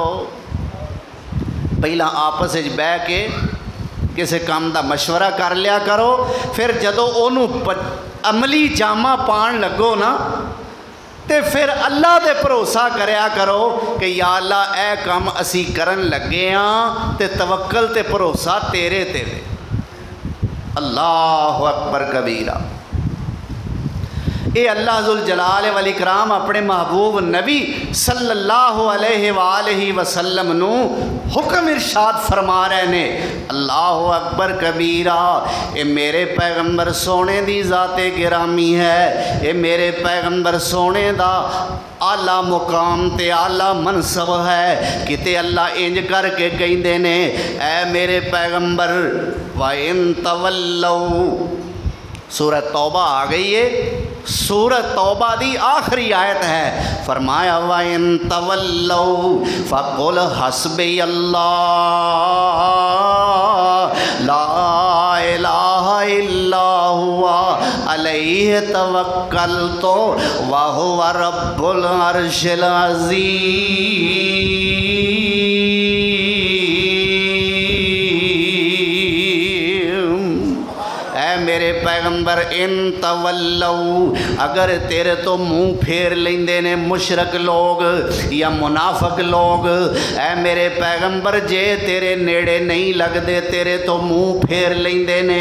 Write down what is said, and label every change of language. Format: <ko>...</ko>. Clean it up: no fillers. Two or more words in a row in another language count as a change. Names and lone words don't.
<pa>پہلا آپس وچ بہہ کے کسی کام کا مشورہ کر لیا کرو، پھر جدوں انہوں نے عملی جامہ پان لگو نا تے پھر اللہ دے بھروسہ کریا کرو کہ یا اللہ اے کام اسی کرن لگے ہاں تے توکل تے بھروسہ تیرے تے وے.</pa> <ar>الله أكبر كبيرا.</ar> <pa>یہ</pa> <ar>الله ذو الجلال والإكرام</ar> <pa>اپنے محبوب نبی</pa> <ar>صلى الله عليه وسلم</ar> <pa>نوں حکم ارشاد فرما رہے نے.</pa> <ar>الله أكبر كبيرا.</ar> <pa>یہ میرے پیغمبر سوہنے دی ذاتِ گرامی ہے، یہ میرے پیغمبر سوہنے دا اعلیٰ مقام تے اعلیٰ منصب ہے. کتے اللہ انج کر کے کہندے نے، اے میرے پیغمبر</pa> <ar>وإن تولوا,</ar> <pa>سورت توبہ آ گئی ہے، سورت توبہ دی آخری آیت ہے.</pa> <ar>فرمایا وإن تولوا فقل حسبي الله لا إله إلا هو عليه توكلت وهو رب العرش العظيم.</ar> <pa>میرے پیغمبر</pa> <ar>إن تولوا,</ar> <pa>اگر تیرے تو منہ پھیر لیندے نے مشرک لوگ یا منافق لوگ، اے میرے پیغمبر جے تیرے نیڑے نہیں لگدے تیرے تو منہ پھیر لیندے نے.</pa>